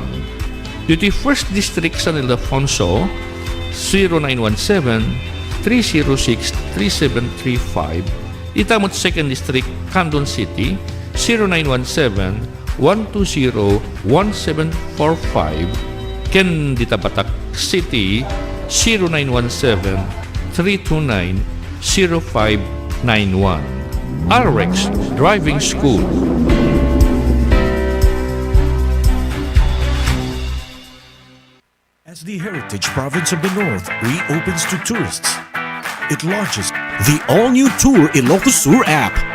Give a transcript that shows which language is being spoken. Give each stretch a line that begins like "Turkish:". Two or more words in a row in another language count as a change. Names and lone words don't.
Iloko: Dito 1st District San Ildefonso, 0917-306-3735. Itamot 2nd District Candon City, 0917-120-1745. Ken Ditabatak City, 0917-329-0591. RX Driving School.
English: As the heritage province of the North reopens to tourists, it launches the all-new Tour Ilocos Sur app.